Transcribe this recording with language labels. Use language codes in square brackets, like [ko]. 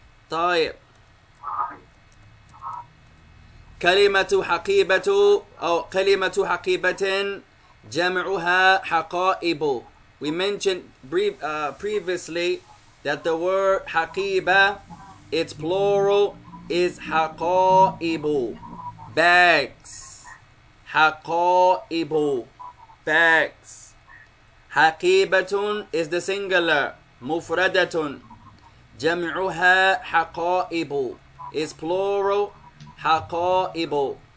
[ar] طيب كلمة حقيبة أو كلمة حقيبة جمعها حقائب. [en] We mentioned previously that the word حقيبة, its plural is حقائب, bags. حقائب, bags. حقيبة is the singular, مفردة. [ar] جمعها حقائب [en] is plural, [ar] حقائب.